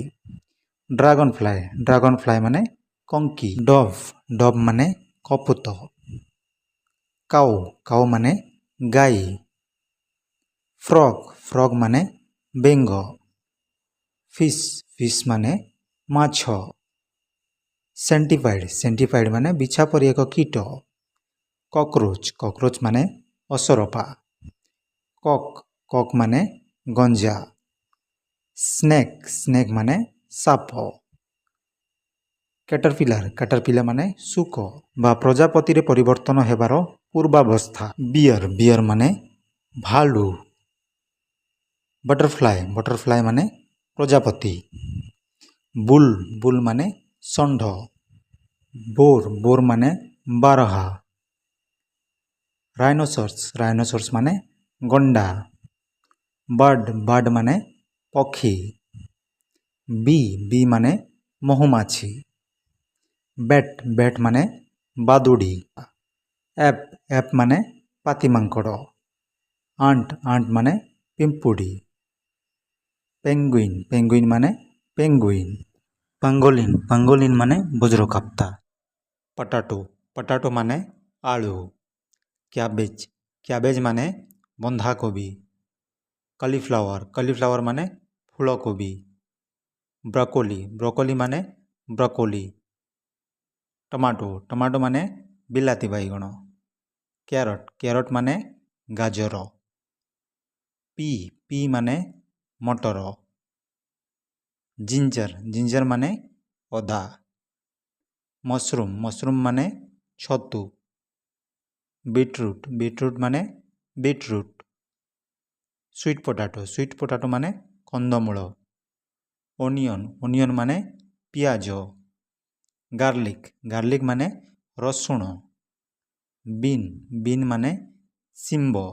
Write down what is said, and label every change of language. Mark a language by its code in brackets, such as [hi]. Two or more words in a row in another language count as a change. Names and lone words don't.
[en] dragon fly [or] ମାନେ କଙ୍କି [en] dove dove [or] ମାନେ କପୁତ काउ କାଉ ମାନେ ଗାଈ [en] frog frog [or] ମାନେ ବେଙ୍ଗ [en] fish fish [or] ମାନେ ମାଛ [en] centipede centipede [or] ମାନେ ବିଛା ପରି ଏକ କୀଟ [en] cockroach cockroach [or] ମାନେ ଅସରପା [en] cock cock [or] ମାନେ ଗଞ୍ଜା [en] snake snake [or] ମାନେ ସାପ [en] caterpillar caterpillar [or] ମାନେ ଶୁକ ବା ପ୍ରଜାପତି ରେ ପରିବର୍ତ୍ତନ ହେବାର ପୂର୍ବାବସ୍ଥା [en] bear bear [or] ମାନେ ଭାଲୁ [en] butterfly butterfly [or] ମାନେ ପ୍ରଜାପତି [en] bull bull [or] ମାନେ ଷଣ୍ଢ [en] boar boar [or] ମାନେ ବାରହା [en] rhinoceros rhinoceros [or] ମାନେ ଗଣ୍ଡା [en] bird bird [or] ମାନେ ପକ୍ଷୀ [en] bee bee [or] ମାନେ ମହୁମାଛି [en] bat bat [or] माने ବାଦୁଡ଼ି [en] ape ape [or] ମାନେ ପାତିମାଙ୍କଡ଼ [en] ant ant [or] ମାନେ ପିମ୍ପୁଡ଼ି [en] penguin penguin [or] ମାନେ ପେଙ୍ଗୁଇନ [en] pangolin pangolin [or] ମାନେ ବଜ୍ରକାପ୍ତା [en] potato potato [or] ମାନେ ଆଳୁ [en] cabbage cabbage [or] ମାନେ ବନ୍ଧାକୋବି [en] cauliflower cauliflower [or] ମାନେ ଫୁଲକୋବି [en] broccoli broccoli [or] ମାନେ ବ୍ରୋକୋଲି [en] tomato tomato [or] ମାନେ ବିଲାତି ବାଇଗଣ [en] carrot carrot [or] ମାନେ ଗାଜର [en] pea pea [or] ମାନେ ମଟର [en] ginger ginger [or] ମାନେ ଅଦା [en] mushroom mushroom [or] ମାନେ ଛତୁ [en] beetroot beetroot [or] ମାନେ ବିଟରୁଟ [en] sweet potato [or] ମାନେ କନ୍ଦମୂଳ [en] onion onion [or] ମାନେ ପିଆଜ [en] garlic garlic [or] ମାନେ ରସୁଣ [en] bean bean [or] ମାନେ ସିମ୍ବ